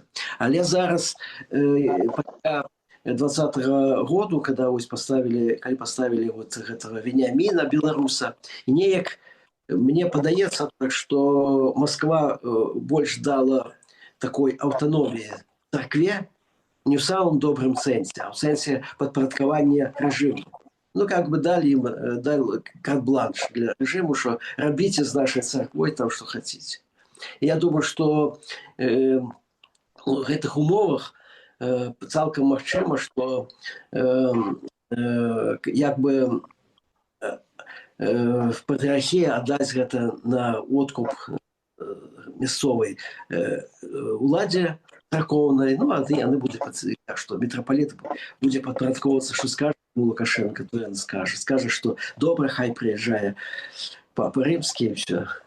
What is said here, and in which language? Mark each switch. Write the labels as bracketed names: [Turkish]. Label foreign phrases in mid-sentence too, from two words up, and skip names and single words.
[Belarusian] Але зараз, пасля 20-го году, калі паставілі гэтага Веніаміна, беларуса, і неяк мне падаецца, што Москва больш дала такой аўтаноміі царкве, не ў самым добрым сэнсе, а ў сэнсе падпарадкавання рэжыму. [Russian] Как бы дали им карт-бланш для режиму, что робите с нашей церквой там, что хотите. Я думаю, что в этих умовах [Belarusian] цалкам магчыма, что як бы в патрыархіі аддаць гэта на откуп мясцовай уладзе царкоўнай, а яны будуць, так што мітрапаліт будзе падпарадкоўвацца, што скажа Лукашенко, то ён скажа, што добра, хай прыязджае папа рымскі, і ўсё.